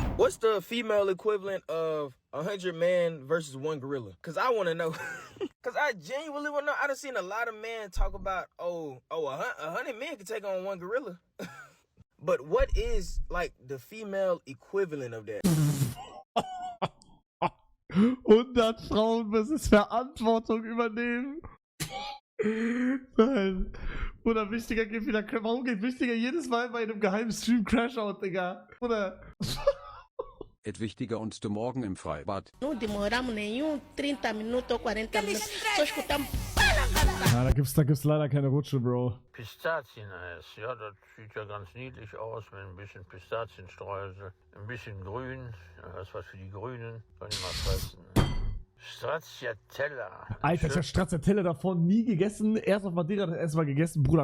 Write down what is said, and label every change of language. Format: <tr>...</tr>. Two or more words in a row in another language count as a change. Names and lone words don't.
<en>What's the female equivalent of 100 men versus one gorilla? Because I want to know. Because I genuinely want to know. I done seen a lot of men talk about, 100 men can take on one gorilla. But what is, like, the female equivalent of that?</en> <de>100 Frauen müssen Verantwortung übernehmen. Nein. Oder wichtiger geht wieder. Warum geht wichtiger jedes Mal bei einem geheimen Stream Crashout, Digga? Oder. Wichtiger und du morgen im Freibad.</de> <pt>Não demoramos nenhum 30 minutos ou 40 minutos. Só escutamos.</pt> <de>Ja, da gibt's leider keine Rutsche, Bro. Pistazieneis, ja, das sieht ja ganz niedlich aus mit ein bisschen Pistazienstreusel, ein bisschen grün, ja, das ist was für die Grünen, kann ich mal fressen. Stracciatella. Alter, ich hab Stracciatella davon nie gegessen. Erst auf Madeira das erste Mal gegessen, Bruder.</de>